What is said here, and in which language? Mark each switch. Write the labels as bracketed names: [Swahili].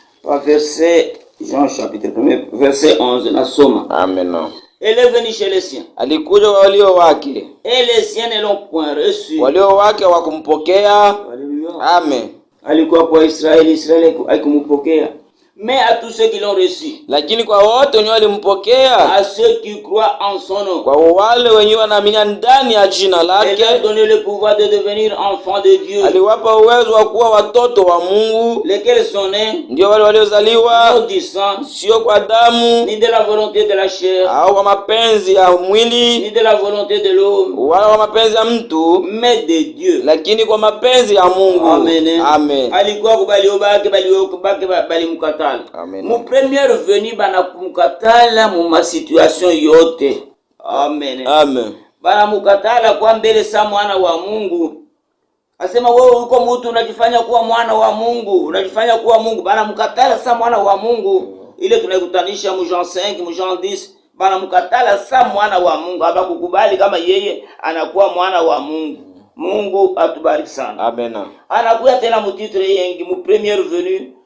[French] Par verset Jean chapitre 1 verset 11 nasoma. Amen. Elle est venue chez les siens. [Swahili] Alikuja kwa walio wake. [French] Et les siens ne l'ont point reçu. [Swahili] Walio wake hawakumpokea. Haleluya. Amen. Alikuwa kwa Israeli, Israeli haikumpokea. [French] Mais à tous ceux qui l'ont reçu. [Swahili] Lakini kwa wote wenye walimpokea. [French] À ceux qui croient en son nom. [Swahili] Kwa wale wenye wanaamini ndani ya jina lake. [French] Il a donné le pouvoir de devenir enfants de Dieu. [Swahili] Aliwapa uwezo wa kuwa watoto wa Mungu. [French] Lesquels sont nés. [Swahili] Ndio wale waliozaliwa. [French] Non du sang. [Swahili] Sio kwa damu. [French] Ni de la volonté de la chair. [Swahili] Au kwa mapenzi ya mwili. [French] Ni de la volonté de l'homme. [Swahili] Wala kwa mapenzi ya mtu. [French] Mais de Dieu. [Swahili] Lakini kwa mapenzi ya Mungu. Amen. Amen. Alikuwa kubaliobaki balimukatala. Amen. Mu [French] première venu [Swahili] bana kumukatala mu ma situation yote. Amen. Amen. Bana mukatala kwa mbele sa mwana wa Mungu. Asema wewe uko mtu unajifanya kuwa mwana wa Mungu, unajifanya kuwa Mungu. Bana mukatala sa mwana wa Mungu. Ile tunaikutanisha mu Jean 5, mu Jean 10. Bana mukatala sa mwana wa Mungu. Habakukubali kama yeye anakuwa mwana wa Mungu. Mungu atubariki sana. Amen. Anakuwa tena mu titre yengi mu [French] première venu.